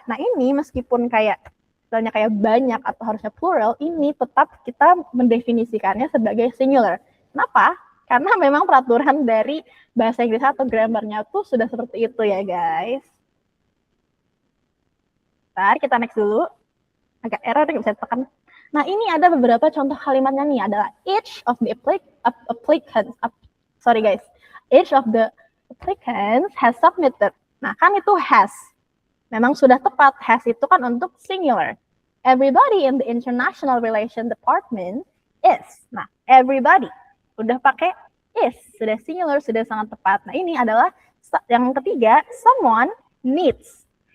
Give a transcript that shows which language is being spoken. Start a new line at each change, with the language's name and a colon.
Indonesian: Nah, ini meskipun kayak misalnya kayak banyak atau harusnya plural, ini tetap kita mendefinisikannya sebagai singular. Kenapa? Karena memang peraturan dari bahasa Inggris atau grammarnya tuh sudah seperti itu ya guys. Ntar kita next dulu. Agak error nggak bisa tekan. Nah, ini ada beberapa contoh kalimatnya nih. Adalah
English: each of the applicants. Sorry guys. Each of the applicants has submitted.
Indonesian: Nah, kan itu has. Memang sudah tepat. Has itu kan untuk singular.
English: Everybody in the International Relations Department is. Nah, everybody.
Indonesian: Udah pakai is. Sudah singular, sudah sangat tepat. Nah, ini adalah yang ketiga,
English: someone needs.